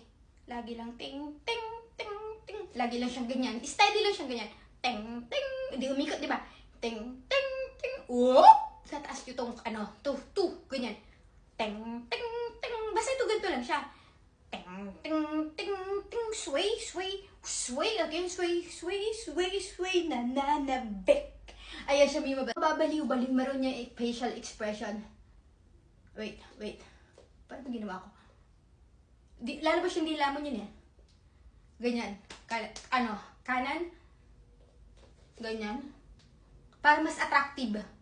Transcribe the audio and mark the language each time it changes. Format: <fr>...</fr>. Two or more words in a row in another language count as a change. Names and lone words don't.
<tl>Lagi lang ting, ting, ting, ting. Lagi lang siyang ganyan. Steady lang siyang ganyan. Ting, ting. Hindi umikot, di ba? Ting, ting, ting. Whoop! Sa taas yung tong, ganyan. Ting, ting, ting. Basta ito ganito lang siya. Ting, ting, ting, ting.</tl> <en>Sway, sway, sway. Again, sway, sway, sway, sway.</en> <tl>Nananabik. Ayan siya, Mima. Babaliw-baliw. Meron niya</tl> <en>facial expression.</en> <tl>Wait. Paano ginawa ko? Lalabas yung dila mo yun eh. Ganyan. Kanan. Ganyan. Para mas attractive.</tl>